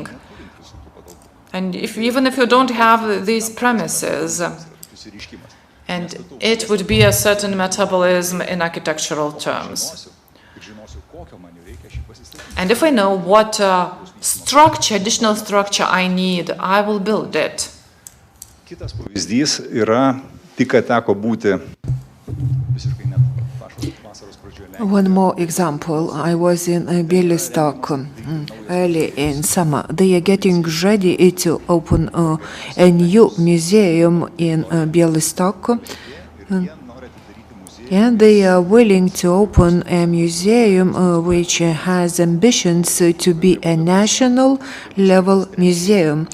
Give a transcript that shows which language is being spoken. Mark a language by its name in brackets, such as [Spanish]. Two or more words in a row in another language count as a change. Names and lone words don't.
[English] And even if you don't have these premises, and it would be a certain metabolism in architectural terms. And if I know what structure, additional structure I need, I will build it. [Lithuanian] Kitas pavyzdys yra tik ką teko būti visiškai net vasaros pradžioje. [English] One more example. I was in Białystok early in summer. They are getting ready to open a new museum in Białystok. And they are willing to open a museum which has ambitions to be a national level museum.